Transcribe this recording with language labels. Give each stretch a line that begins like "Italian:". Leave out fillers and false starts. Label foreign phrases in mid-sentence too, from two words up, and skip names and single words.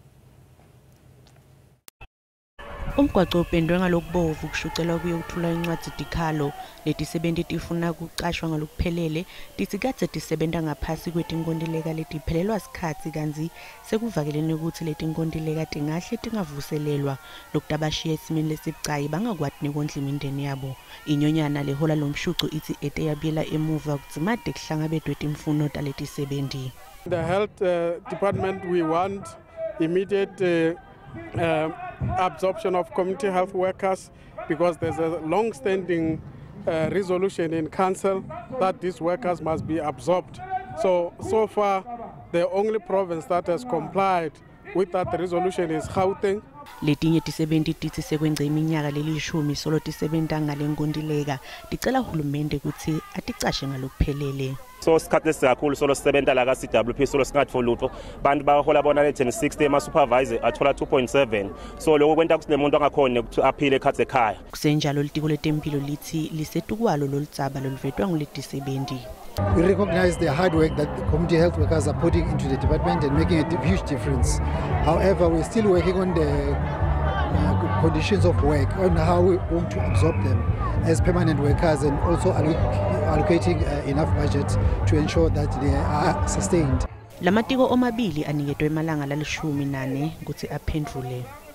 Swati: Umgwaqo upendwe ngalokubovu kushucelwa kuye uthula incwadi dikhalo letisebenti tifuna kuqashwa ngalokuphelele tisikade tisebenta ngaphasi kwetinkontileka letiphelelwa sikhatsi kanzi sekuvakelene ukuthi letinkontileka tingahle tingavuselelwa lokutabashiya esimeni lesibucayi bangakwati nekondla imindeni yabo. Inyonyana lehola lomshuco ithi eteyabiyela emuva kudzimade kuhlangabedwe timfuno taletisebendi.
English: The health department, we want immediate absorption of community health workers because there's a long-standing resolution in council that these workers must be absorbed. So far, the only province that has complied with that resolution is Gauteng.
Swati: Letinye tisebenti tithi sekwenza iminyaka lelishumi solo tisebenta ngalenkontileka ticela uhulumende ukuthi aticashe ngalokuphelele. So sikhathi esikakhulu solo sisebenta la ka CWP solo singathola lutho bantu bahola bona le 1060 ama supervisor athola 2.7 so lokho kwenta ukuthi nemuntu angakhona ukuthi aphile ekhathe ekhaya. Kusenjalo litiko letempilo lithi lisetukwalo loludzaba loluvetwa nguletisebendi.
English: We recognize the hard work that the community health workers are putting into the department and making a huge difference. However, we're still working on the conditions of work, on how we want to absorb them as permanent workers and also allocating enough budget to ensure that they are sustained.
Swati: Lamatiko omabili aniketwe emalanga la14 ukuthi aphendule.